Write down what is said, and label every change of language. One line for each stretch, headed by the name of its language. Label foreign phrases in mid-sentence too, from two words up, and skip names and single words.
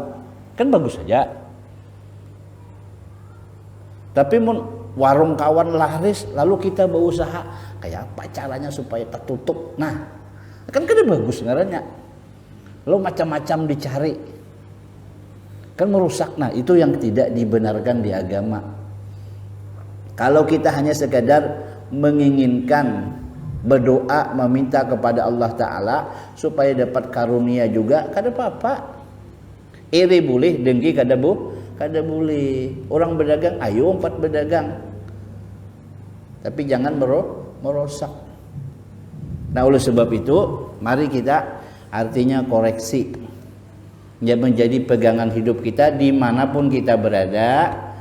Indonesian: Kan bagus saja. Tapi mun warung kawan laris lalu kita berusaha kayak apa caranya supaya tertutup. Nah, kan bagus ngarannya. Lo macam-macam dicari. Kan merusak. Nah, itu yang tidak dibenarkan di agama. Kalau kita hanya sekadar menginginkan berdoa meminta kepada Allah Ta'ala supaya dapat karunia juga,
Banjar: kada apa-apa.
Indonesian: Iri boleh, dengki
Banjar: kada boleh.
Indonesian: Orang berdagang, ayo 4 berdagang, tapi jangan merosak. Nah, oleh sebab itu mari kita artinya koreksi yang menjadi pegangan hidup kita dimanapun kita berada.